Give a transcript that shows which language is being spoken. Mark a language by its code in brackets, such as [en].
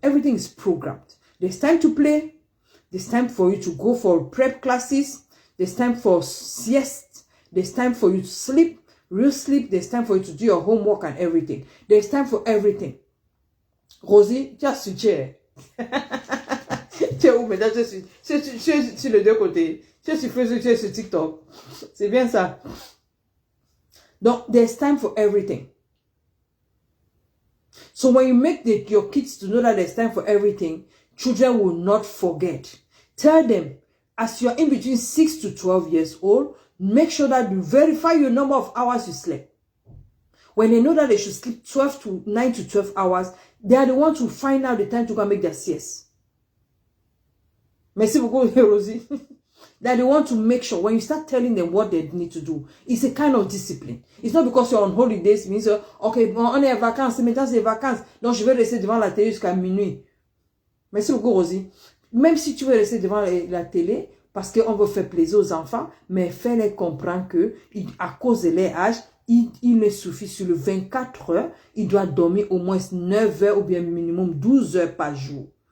[en] Everything is programmed. There's time to play. There's time for you to go for prep classes. There's time for siesta. There's time for you to sleep, real sleep. There's time for you to do your homework and everything. There's time for everything. [fr] Rosie, just suggère. Tu es où maintenant? Je suis sur les deux côtés. Je suis Facebook, je suis sur TikTok. C'est bien ça. [en] Donc, there's time for everything. So when you make your kids to know that there's time for everything, children will not forget. Tell them, as you're in between 6 to 12 years old, make sure that you verify your number of hours you sleep. When they know that they should sleep 9 to 12 hours, they are the ones who find out the time to go and make their siesta. [fr] Merci beaucoup, Rosie. [en] That they want to make sure when you start telling them what they need to do, it's a kind of discipline. It's not because you're on holidays, it means, okay, [fr] on est en vacances, maintenant c'est vacances, donc je vais rester devant la télé jusqu'à minuit. Merci beaucoup, Rosie. Même si tu veux rester devant la télé, parce qu'on veut faire plaisir aux enfants, mais fais-les comprendre que, à cause de leur âge, il ne suffit sur le 24 heures, il doit dormir au moins 9 heures ou bien minimum 12 heures par jour.